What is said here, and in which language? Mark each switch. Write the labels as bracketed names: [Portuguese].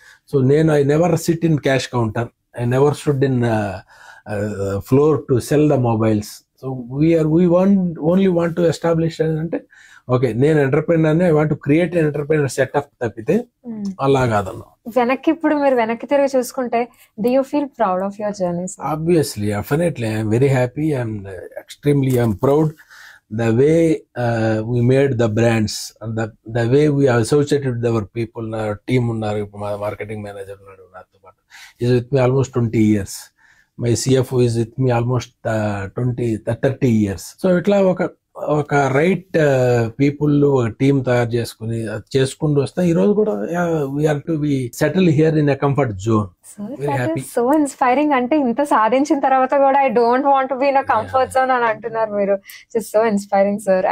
[Telugu] So నేను [English] I never sit in cash counter, I never stood in floor to sell the mobiles. So we only want to establish [Telugu] అంటే okay నేను entrepreneur, [English] I want to create an entrepreneur setup [Telugu] తప్పితే అలా కాదన్నా. ఇప్పుడు మీరు వెనక్కి తిరిగి చూసుకుంటే [English] do you feel proud of your journey? Obviously, definitely, I am very happy. I am extremely proud the way we made the brands and the way we associated with our people. Our team [Telugu] unnaru, [English] marketing manager [Telugu] unnaru natho paatu, [English] is with me almost 20 years. My CFO is with me almost 30 years. [Telugu] So itla ఒక right people ఒక team తయారు చేసుకుంటూ వస్తాం. ఈ రోజు కూడా [English] We are to be settle here in a comfort zone. Very happy. So inspiring. [Telugu] అంటే ఇంత సాధించిన తర్వాత కూడా [English] I don't want to be in a comfort zone [Telugu] అని అంటున్నారు మీరు. So inspiring sir.